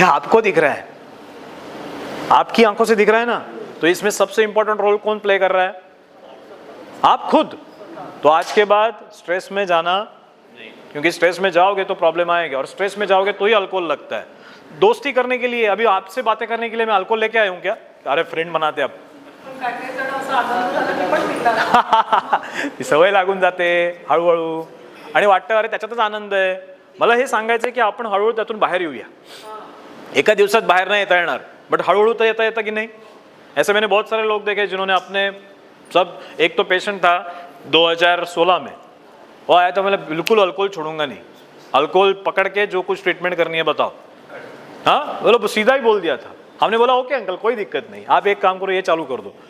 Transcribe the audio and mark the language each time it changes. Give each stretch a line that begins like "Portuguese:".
Hindi: ये आपको दिख रहा है, आपकी आंखों से दिख रहा है ना, तो इसमें सबसे इंपॉर्टेंट रोल कौन प्ले कर रहा है? आप खुद। तो आज के बाद स्ट्रेस में जाना नहीं, क्योंकि स्ट्रेस में जाओगे तो प्रॉब्लम आएगी, और स्ट्रेस में जाओगे तो ही अल्कोहल लगता है। दोस्ती करने के लिए, अभी आपसे बातें करने के लिए मैं अल्कोहल लेके आया हूँ क्या?
Marathi: अरे
Hindi: फ्रेंड बनाते
Marathi: अब ती सवय लागून जाते हळूहळू, आणि वाटतं अरे त्याच्यातच आनंद आहे. मला हे सांगायचं की आपण हळूहळू त्यातून बाहेर येऊया. एका दिवसात बाहेर नाही येता येणार, बट हळूहळू तर येता येता की नहीं.
Hindi: ऐसे मैंने बहुत सारे लोग देखे जिन्होंने अपने सब, एक तो पेशेंट था 2016 में, वो आया तो मैं बिल्कुल अल्कोहल छोड़ूंगा नहीं, अल्कोहल पकड़ के जो कुछ ट्रीटमेंट करनी है बताओ. हाँ, बोलो सीधा ही बोल दिया था. हमने बोला ओके अंकल कोई दिक्कत नहीं, आप एक काम करो ये चालू कर दो.